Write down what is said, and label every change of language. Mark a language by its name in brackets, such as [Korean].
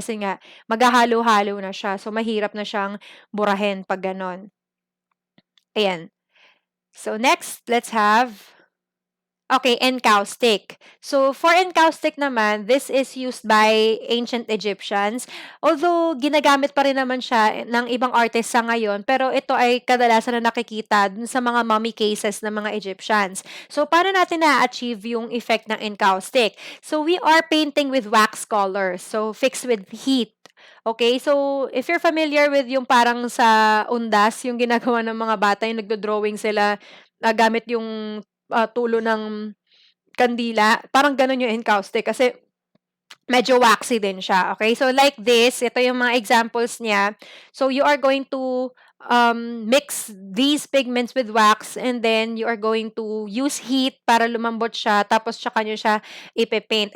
[Filipino] Kasi nga, maghahalo-halo na siya. So, mahirap na siyang burahin pag ganon. Ayan. [English] So, next, let's have okay, encaustic. So, for encaustic [Filipino] naman, [English] this is used by ancient Egyptians. [Filipino] Although, ginagamit pa rin naman siya ng ibang artists sa ngayon, pero ito ay kadalasan na nakikita dun sa mga mummy cases ng mga Egyptians. So, paano natin na-achieve yung effect ng encaustic? [English] So, we are painting with wax colors. So, fixed with heat. Okay, so if you're familiar with [Filipino] yung parang sa undas, yung ginagawa ng mga bata, yung nagdo-drawing sila gamit yung tulo ng kandila, parang gano'n yung encaustic kasi medyo waxy din siya, okay? So, like this, ito yung mga examples niya. [English] So, you are going to mix these pigments with wax and then you are going to use heat [Filipino] para lumambot siya tapos tsaka nyo siya ipe-paint.